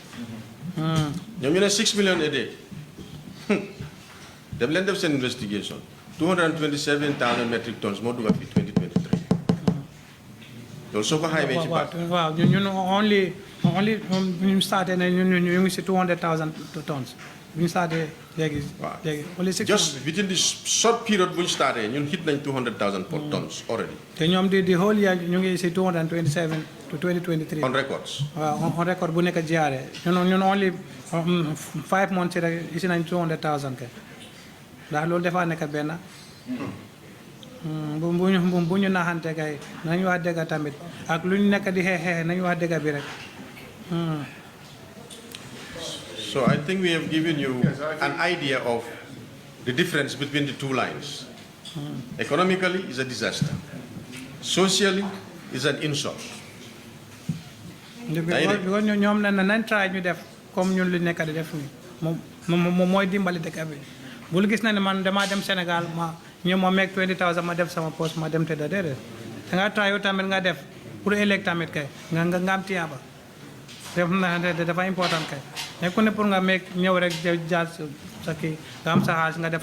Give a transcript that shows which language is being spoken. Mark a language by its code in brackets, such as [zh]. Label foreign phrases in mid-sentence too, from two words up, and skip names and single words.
[wo] ñoom ñu ne 6 [en] millions a day [wo] dem leen def seen investigation 227,000 [en] metric tons [wo] moo dugg fi 2023 loolu soo ko xaymee ci baat waaw ñun only ñu starté ne ñu ngi si 200,000 tons bu ñu starté léegi only 6 [en] just within this short period [wo] bu ñu starté ñun [en] hit nañ 200,000 tons already [wo] te ñoom di [en] whole year [wo] ñu ngi si 227 to 2023 [en] on records [wo] waaw [en] on record [wo] bu nekk jaaree ñun only 5 months rek isi nañ 200,000 kay ndax loolu dafa nekk benn bu ñu naxante kay nañu wax dëgg tamit ak lu ñu nekk di xeex nañu wax dëgg bi rek [en] so I think we have given you an idea of the difference between the two lines economically is a disaster socially is an insult [wo] because ñoom nañ try ñu def comme ñun lu nekk di def ni moom mooy dimbali dëkk bi bul gis na ne man damaa dem Sénégal ma meeg 20,000 ma def sama poste ma dem te da déedéet da nga try yow tamit nga def pour ëllëg tamit kay nga am tiyaaba def na dafa important kay nekku ne pour nga meeg ñëw rek jaar sa kii nga am sa xaalis nga def